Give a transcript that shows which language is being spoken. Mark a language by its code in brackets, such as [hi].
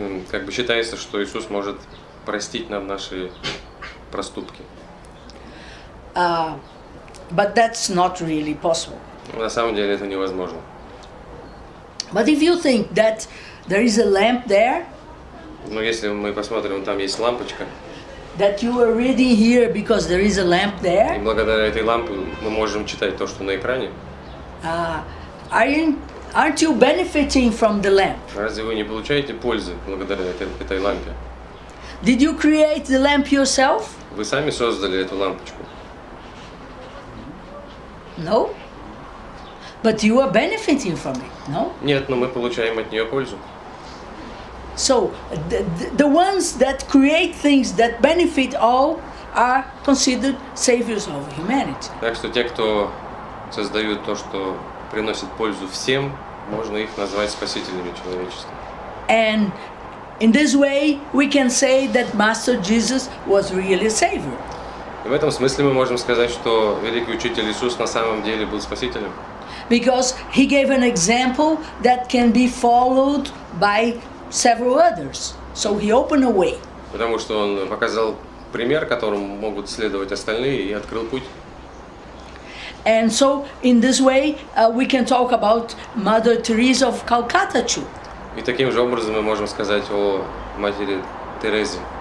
[ru] Как бы считается, что Иисус может простить нам наши проступки. [en] But that's not really possible. [ru] На самом деле это невозможно. [en] But if you think that there is a lamp there, [ru] Но если мы посмотрим, там есть лампочка, [en] that you are reading here because there is a lamp [ru] и [en] there, [ru] благодаря этой лампе мы можем читать то, что на экране, [en] aren't you benefiting from the lamp? [ru] разве вы не получаете пользы благодаря этой лампе? [en] Did you create the lamp yourself? [ru] Вы сами создали эту лампочку. [en] No. But you are benefiting from it, no? [ru] Нет, но мы получаем от нее пользу. [en] So the ones that create things that benefit all are considered saviors of humanity. [ru] Так что те, кто создают то, что приносит пользу всем, можно их назвать спасителями человечества. [en] And in this way we can say that Master Jesus was really a savior. [ru] И в этом смысле мы можем сказать, что великий учитель Иисус на самом деле был спасителем. [en] Because he gave an example that can be followed by several others. So he opened a way. [ru] Потому что он показал пример, которому могут следовать остальные, и открыл путь. [en] And so in this way we can talk about Mother Teresa of Calcutta too. [ru] И таким же образом мы можем сказать о матери Терезе.